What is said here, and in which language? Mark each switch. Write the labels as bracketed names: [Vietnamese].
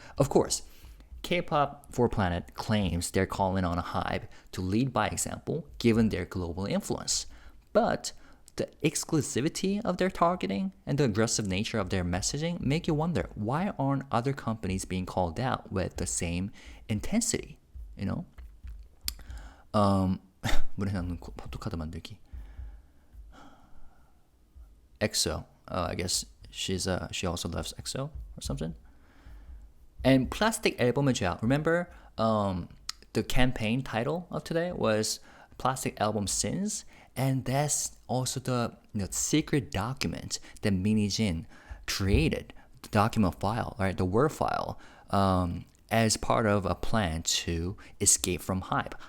[English] Of course, KPOP4PLANET claims they're calling on a HYBE to lead by example, given their global influence. But the exclusivity of their targeting and the aggressive nature of their messaging make you wonder, why aren't other companies being called out with the same intensity? [Korean] 물에 남는 포토카드 만들기. [English] EXO. I guess she also loves EXO or something. And Plastic [Korean] 앨범의 죄악. [English] Remember, the campaign title of today was Plastic Album Sins, and that's also the secret document that Minijin created, the document file, right, the Word file, as part of a plan to escape from HYBE.